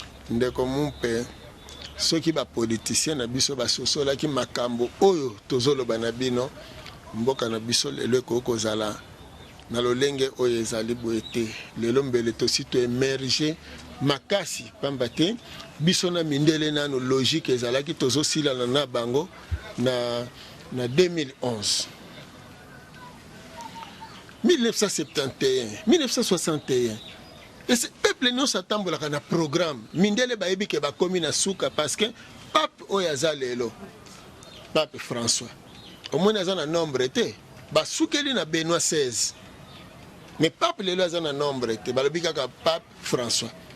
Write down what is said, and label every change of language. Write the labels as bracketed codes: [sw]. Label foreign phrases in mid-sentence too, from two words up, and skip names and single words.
[ln] Ndeko mumpe, soki bapolitisien na biso basosolaki makambo oyo tozoloba na bino, mboka na biso lelo ekoki kozala na lolenge oyo ezali boye te. Lelo mbele tosi to emerge makasi, pamba te biso na mindele nano logique ezalaki tozosilana na bango na, na deux mille onze. [fr] Mille neuf cent septante et un, mille neuf cent soixante et un. Et ce peuple [ln] nyonso atambolaka na programme. Mindele bayebi ke bakomi na suka [fr] parce que [ln] pape oyo aza lelo, pape François, omoni aza na nombre te. basukeli na Benoît seize. Mais pape lelo aza na nombre te, balobi kaka pape François.